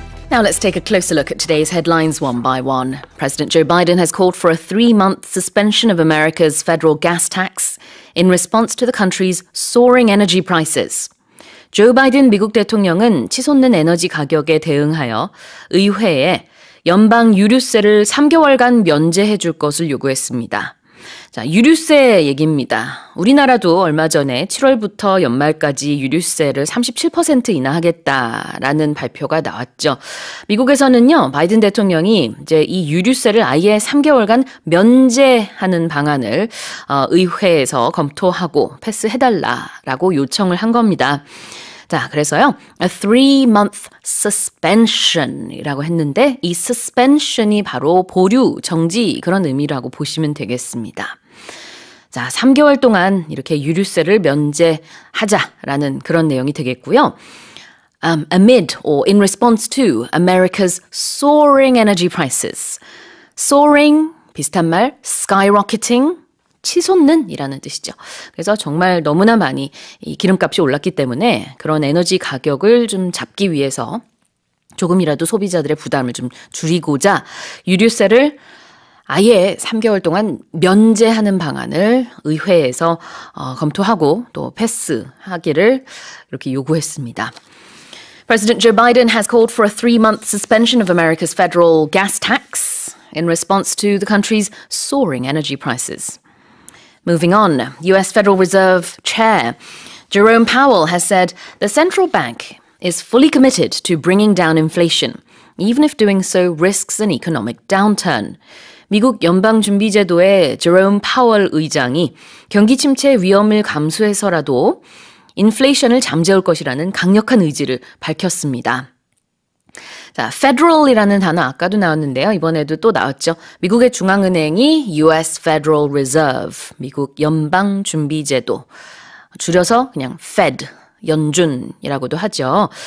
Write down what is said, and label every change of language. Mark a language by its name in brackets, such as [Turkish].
[English] Now let's take a closer look at today's headlines one by one. President Joe Biden has called for a 3-month suspension of America's federal gas tax in response to the country's soaring energy prices. [Korean] 조 바이든 미국 대통령은 치솟는 에너지 가격에 대응하여 의회에 연방 유류세를 3개월간 면제해 줄 것을 요구했습니다. 자, 유류세 얘기입니다. 우리나라도 얼마 전에 7월부터 연말까지 유류세를 37% 인하하겠다라는 발표가 나왔죠. 미국에서는요, 바이든 대통령이 이제 이 유류세를 아예 3개월간 면제하는 방안을 의회에서 검토하고 패스해달라라고 요청을 한 겁니다. 자, 그래서요, [English] a 3-month suspension [Korean] 이라고 했는데 이 suspension이 바로 보류, 정지 그런 의미라고 보시면 되겠습니다. 자, 3개월 동안 이렇게 유류세를 면제하자라는 그런 내용이 되겠고요. [English] Amid or in response to America's soaring energy prices. [Korean] Soaring, 비슷한 말, skyrocketing, 치솟는 이라는 뜻이죠. 그래서 정말 너무나 많이 이 기름값이 올랐기 때문에 그런 에너지 가격을 좀 잡기 위해서 조금이라도 소비자들의 부담을 좀 줄이고자 유류세를 아예 3개월 동안 면제하는 방안을 의회에서 검토하고 또 패스하기를 이렇게 요구했습니다. [English] President Joe Biden has called for a 3-month suspension of America's federal gas tax in response to the country's soaring energy prices. Moving on, U.S. Federal Reserve Chair Jerome Powell has said the central bank is fully committed to bringing down inflation, even if doing so risks an economic downturn. [Korean] 미국 연방준비제도의 제롬 파월 의장이 경기 침체 위험을 감수해서라도 인플레이션을 잠재울 것이라는 강력한 의지를 밝혔습니다. 자, federal이라는 단어 아까도 나왔는데요. 이번에도 또 나왔죠. 미국의 중앙은행이 U.S. Federal Reserve, 미국 연방준비제도, 줄여서 그냥 Fed, 연준이라고도 하죠.